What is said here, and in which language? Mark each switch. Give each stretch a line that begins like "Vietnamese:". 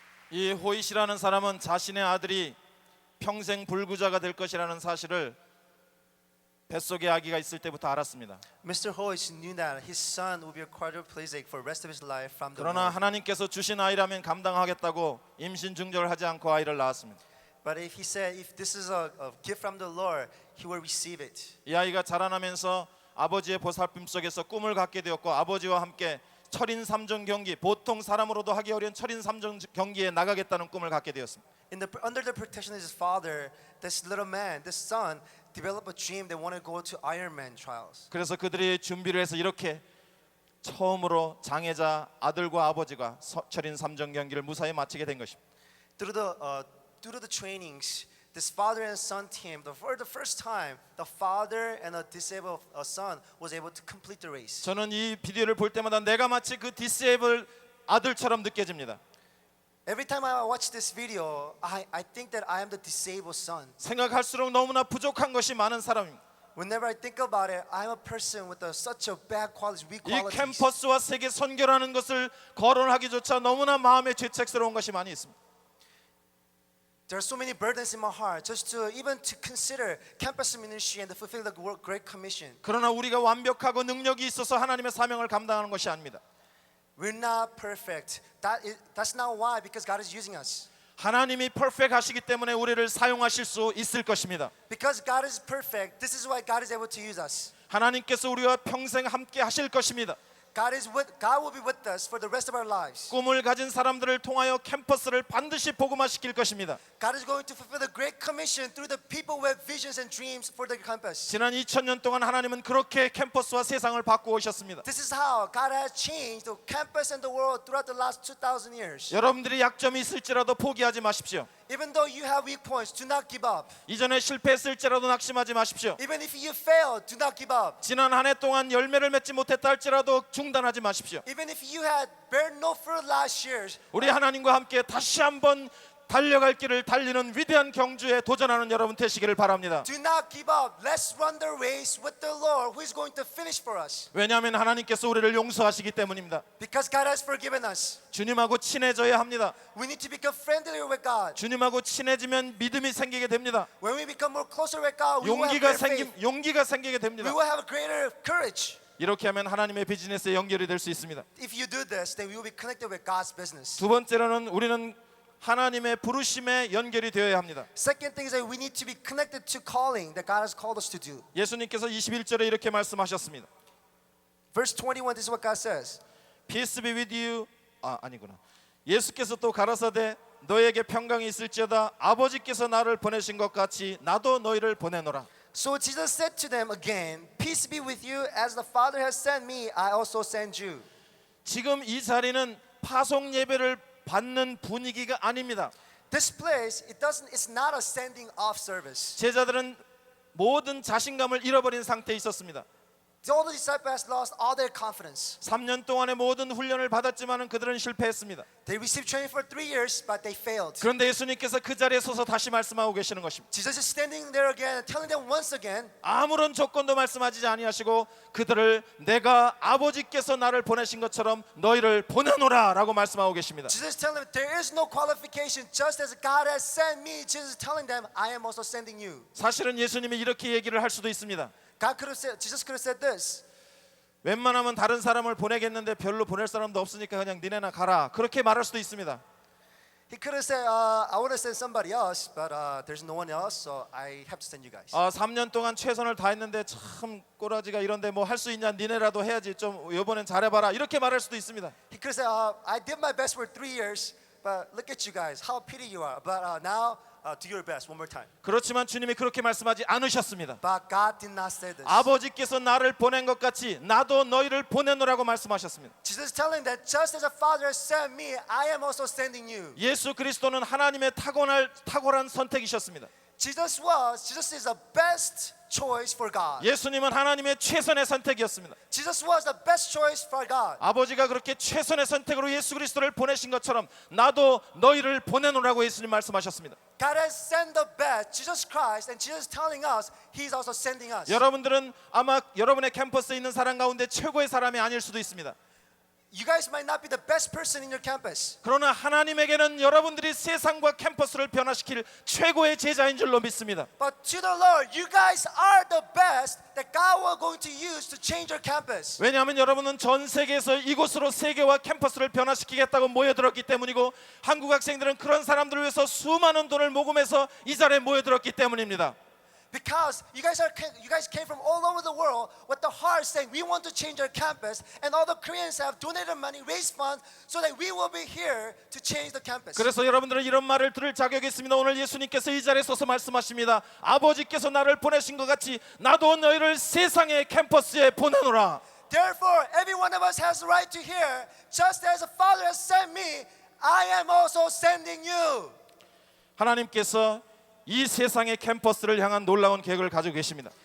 Korean: 이 호잇이라는 사람은 자신의 아들이 평생 불구자가 될 것이라는 사실을 뱃속에 아기가 있을 때부터 알았습니다.
English: Mr. Hoyt knew that his son would be a quadriplegic for the rest of his life from the
Korean: 그러나
English: womb.
Korean: 하나님께서 주신 아이라면 감당하겠다고 임신 중절을 하지 않고 아이를 낳았습니다.
English: But if he said, if this is a gift from the Lord, he will receive it.
Korean: 이 아이가 자라나면서 아버지의 보살핌 속에서 꿈을 갖게 되었고 아버지와 함께 철인 3종 경기, 보통 사람으로도 하기 어려운 철인 3종 경기에 나가겠다는 꿈을 갖게 되었습니다.
English: Under the protection of his father, this little man, this son, developed a dream they want to go to Ironman trials.
Korean: 그래서 그들이 준비를 해서 이렇게 처음으로 장애자 아들과 아버지가 철인 3종 경기를 무사히 마치게 된 것입니다.
English: Due to the trainings, this father and son team, for the first time, the father and a disabled son was able to complete the race.
Korean: 저는 이 비디오를 볼 때마다 내가 마치 그 디세이블 아들처럼 느껴집니다.
English: Every time I watch this video, I think that I am the disabled son.
Korean: 생각할수록 너무나 부족한 것이 많은 사람입니다.
English: Whenever I think about it, I'm a person with such a bad qualities, weak
Korean: 이
English: qualities.
Korean: 캠퍼스와 세계 선교라는 것을 거론하기조차 너무나 마음에 죄책스러운 것이 많이 있습니다.
English: There are so many burdens in my heart just to even to consider campus ministry and to fulfill the Great Commission.
Korean: 그러나 우리가 완벽하고 능력이 있어서 하나님의 사명을 감당하는 것이 아닙니다.
English: We're not perfect. That's not why, because God is using us.
Korean: 하나님이 퍼펙트하시기 때문에 우리를 사용하실 수 있을 것입니다.
English: Because God is perfect, this is why God is able to use us.
Korean: 하나님께서 우리와 평생 함께 하실 것입니다.
English: God will be with us for the rest of our lives.
Korean: 꿈을 가진 사람들을 통하여 캠퍼스를 반드시 복음화시킬 것입니다.
English: God is going to fulfill the Great Commission through the people who have visions and dreams for the campus.
Korean: 지난 2000년 동안 하나님은 그렇게 캠퍼스와 세상을 바꾸어 오셨습니다.
English: This is how God has changed the campus and the world throughout the last 2,000 years.
Korean: 여러분들이 약점이 있을지라도 포기하지 마십시오.
English: Even though you have weak points, do not give up.
Korean: 이전에 실패했을지라도 낙심하지 마십시오.
English: Even if you fail, do not give up.
Korean: 지난 한 해 동안 열매를 맺지 못했다 할지라도 중단하지 마십시오.
English: Even if you had bear no fruit last year,
Korean: 우리 하나님과 함께 다시 한번 달려갈 길을 달리는 위대한 경주에 도전하는 여러분 되시기를 바랍니다.
English: do not give up. Let's run the race with the Lord who is going to finish for us.
Korean: 왜냐하면 하나님께서 우리를 용서하시기 때문입니다.
English: Because God has forgiven us.
Korean: 주님하고 친해져야 합니다.
English: We need to become friendlier with God.
Korean: 주님하고 친해지면 믿음이 생기게 됩니다.
English: When we become more closer with God, we will have greater faith.
Korean: 용기가 생기게
English: We
Korean: 됩니다.
English: will have greater courage.
Korean: 이렇게 하면 하나님의 비즈니스에 연결이 될 수 있습니다.
English: If you do this, then we will be connected with God's business.
Korean: 두 번째로는 우리는 하나님의 부르심에 연결이 되어야 합니다.
English: Second thing is that we need to be connected to calling that God has called us to do.
Korean: 예수님께서 21절에 이렇게 말씀하셨습니다.
English: Verse 21, this is what God says. Peace be with you.
Korean: 아니구나. 예수께서 또 가라사대 너에게 평강이 있을지어다 아버지께서 나를 보내신 것 같이 나도 너희를 보내노라.
English: So Jesus said to them again, peace be with you, as the Father has sent me, I also send you.
Korean: 지금 이 자리는 파송 예배를 받는 분위기가 아닙니다.
English: This place, it's not a sending off service.
Korean: 제자들은 모든 자신감을 잃어버린 상태에 있었습니다.
English: All the disciples lost all their confidence.
Korean: 3년 동안의 모든 훈련을 받았지만은 그들은 실패했습니다.
English: They received training for 3 years, but they failed.
Korean: 그런데 예수님께서 그 자리에 서서 다시 말씀하고 계시는 것입니다.
English: Jesus is standing there again, telling them once again,
Korean: 아무런 조건도 말씀하지 아니하시고 그들을 내가 아버지께서 나를 보내신 것처럼 너희를 보내노라라고 말씀하고 계십니다.
English: Jesus is telling them there is no qualification, just as God has sent me. Jesus is telling them, I am also sending you.
Korean: 사실은 예수님이 이렇게 얘기를 할 수도 있습니다.
English: Jesus could have said this.
Korean: 웬만하면 다른 사람을 보내겠는데 별로 보낼 사람도 없으니까 그냥 니네나 가라. 그렇게 말할 수도 있습니다.
English: He could have said, I want to send somebody else, but there's no one else, so I have to send you guys.
Korean: 3년 동안 최선을 다했는데 참 꼬라지가 이런데 뭐 할 수 있냐 니네라도 해야지 좀 이번엔 잘해봐라 이렇게 말할 수도 있습니다.
English: He could have said, I did my best for 3 years, but look at you guys, how pity you are. But now, do your best one more time.
Korean: 그렇지만 주님이 그렇게 말씀하지 않으셨습니다.
English: But God did not say this.
Korean: 아버지께서 나를 보낸 것 같이 나도 너희를 보내노라고 말씀하셨습니다.
English: Jesus is telling that just as the Father has sent me, I am also sending you.
Korean: 예수 그리스도는 하나님의 탁월한 선택이셨습니다.
English: Jesus is the best choice for God.
Korean: 예수님은 하나님의 최선의 선택이었습니다.
English: Jesus was the best choice for God.
Korean: 아버지가 그렇게 최선의 선택으로 예수 그리스도를 보내신 것처럼 나도 너희를 보내노라고 예수님 말씀하셨습니다.
English: God has sent the best, Jesus Christ, and Jesus is telling us He's also sending us.
Korean: 여러분들은 아마 여러분의 캠퍼스에 있는 사람 가운데 최고의 사람이 아닐 수도 있습니다.
English: You guys might not be the best person in your campus.
Korean: 그러나 하나님에게는 여러분들이 세상과 캠퍼스를 변화시킬 최고의 제자인 줄로 믿습니다.
English: But to the Lord, you guys are the best that God will going to use to change your campus.
Korean: 왜냐하면 여러분은 전 세계에서 이곳으로 세계와 캠퍼스를 변화시키겠다고 모여들었기 때문이고 한국 학생들은 그런 사람들을 위해서 수많은 돈을 모금해서 이 자리에 모여들었기 때문입니다.
English: Because you guys came from all over the world with the heart saying we want to change our campus, and all the Koreans have donated money, raised funds, so that we will be here to change the campus.
Korean: 그래서 여러분들은 이런 말을 들을 자격이 있습니다. 오늘 예수님께서 이 자리에 서서 말씀하십니다. 아버지께서 나를 보내신 것 같이 나도 너희를 세상의 캠퍼스에 보내노라.
English: Therefore, every one of us has the right to hear, just as the Father has sent me, I am also sending you.
Korean: 하나님께서 이 세상의 캠퍼스를 향한 놀라운 계획을 가지고 계십니다.